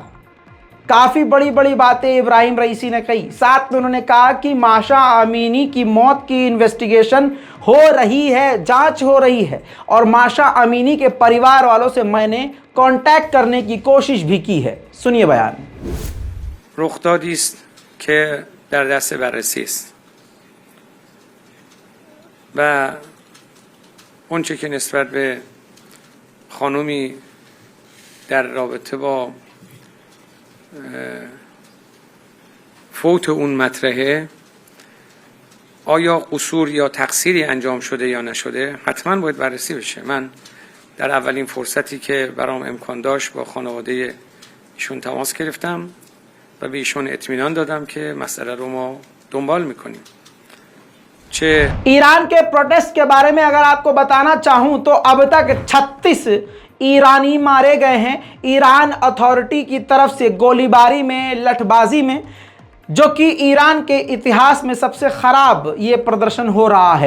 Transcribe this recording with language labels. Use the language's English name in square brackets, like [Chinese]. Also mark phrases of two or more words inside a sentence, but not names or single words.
[Hindi] काफ़ी बड़ी बड़ी बातें इब्राहिम रईसी ने कही। साथ में उन्होंने कहा कि माशा अमीनी की मौत की इन्वेस्टिगेशन हो रही है, जांच हो रही है, और माशा अमीनी के परिवार वालों से मैंने कांटेक्ट करने की कोशिश भी की है। सुनिए बयान। [Persian] رخدادی است که در دست بررسی است و اونچه که نسبت به خانومی در رابطه با فوت اون مطرحه، آیا قصور یا تقصیری انجام شده یا نشده، حتما باید بررسی بشه. من در اولین فرصتی که برام امکان داشت با خانواده ایشون تماس گرفتم و به ایشون اطمینان دادم که مسئله رو ما دنبال میکنیم. [Hindi] ईरान के प्रोटेस्ट के बारे में अगर आपको बताना चाहूं तो अब तक 36 ईरानी मारे गए हैं ईरान अथॉरिटी की तरफ से गोलीबारी में, लठबाजी में, जो कि ईरान के इतिहास में सबसे खराब ये प्रदर्शन हो रहा है।